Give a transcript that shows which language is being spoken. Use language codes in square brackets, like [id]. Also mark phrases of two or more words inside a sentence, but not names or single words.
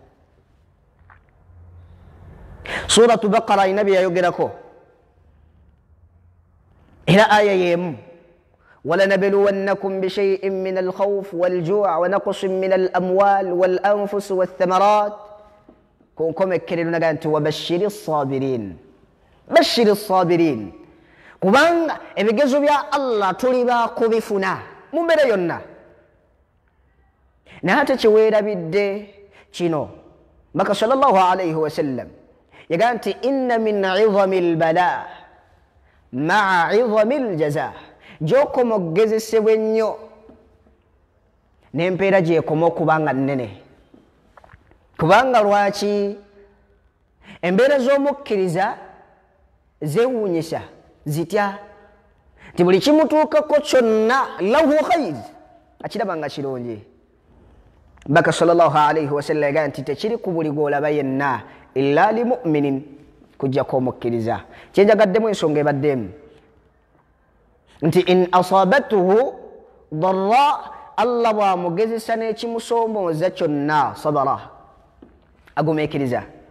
[lg] Suratu Baqara ina bye yayogerako era aya yemu, [ar] ولنبلونكم بشيء من الخوف والجوع ونقص من الأموال والأنفس والثمرات, [lg] ku nkomekkerero naga nti [ar] وبشر الصابرين بشر الصابرين, [lg] kubanga ebigezo bya Allah tuli bakubifuna mu mbeera yonna. Naye ate kyeweerabidde kino, Mbaka [ar] صلى الله عليه وسلم [lg] yaga nti [ar] إن من عظم البلاء مع عظم الجزاء, [lg] gy'okoma okugezesebwa ennyo n'empeera gyekoma okuba nga nnene. Kubanga lwaki embeera z'omukkiriza zeewuunyisa zitya nti buli kimutuukako kyonna [ar] له خير [lg] akiraba nga kirungi. Baka [ar] صلى الله عليه وسلم [lg] yagaa nti tekiri ku buli gw'olaba yenna [ar] إلا لمؤمن [lg] kujjako omukkiriza. Kyenjagaddemu ensonga ebaddemu nti [ar] إن أصابته ضراء [lg] Allah bw'amugezesa n'ekimusoomooza kyonna sabara agumeekiriza.